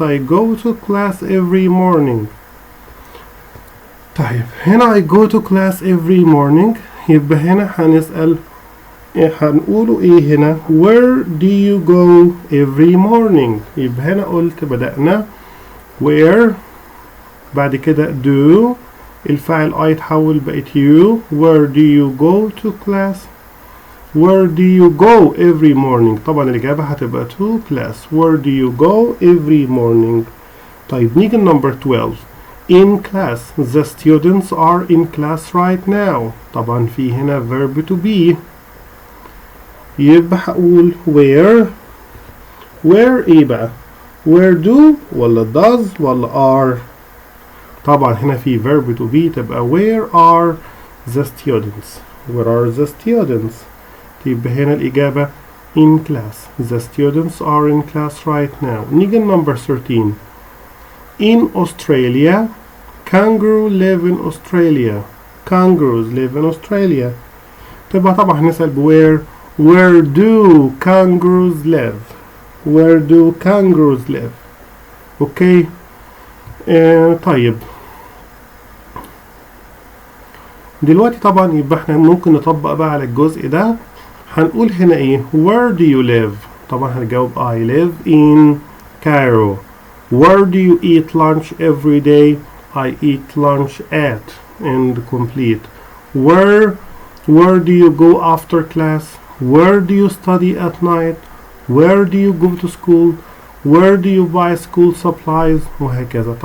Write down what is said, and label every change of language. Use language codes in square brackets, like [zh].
[en] I go to class every morning. [ar] طيب هنا [en] I go to class every morning، [ar] يبقى هنا هنسأل هنقوله ايه هنا؟ [en] where do you go every morning؟ [ar] يبقى هنا قلت بدأنا where، بعد كده do، الفاعل I يتحول بقت you. [en] where do you go to class؟ where do you go every morning؟ [ar] طبعا الإجابة هتبقى [en] to class. where do you go every morning؟ [ar] طيب نيجي [en] number 12. in class. the students are in class right now. [ar] طبعا في هنا verb to be، يبقى هقول where. [en] where [ar] ايه بقى؟ [en] where do ولا does ولا are؟ [ar] طبعا هنا في [en] verb to be، تبقى where are the students. where are the students؟ [ar] يبقى هنا الإجابة [en] in class. the students are in class right now. نيجي number 13. in Australia. kangaroo live in Australia. kangaroos live in Australia. [ar] تبقى طبعا هنسأل where. [en] where do kangaroos live؟ where do kangaroos live؟ Okay. [ar] طيب دلوقتي طبعا يبقى احنا ممكن نطبق بقى على الجزء ده. هنقول هنا ايه؟ [en] where do you live؟ [ar] طبعا هنجاوب [en] I live in Cairo. where do you eat lunch every day؟ I eat lunch at and complete. where do you go after class؟ where do you study at night؟ where do you go to school؟ where do you buy school supplies؟ وهكذا.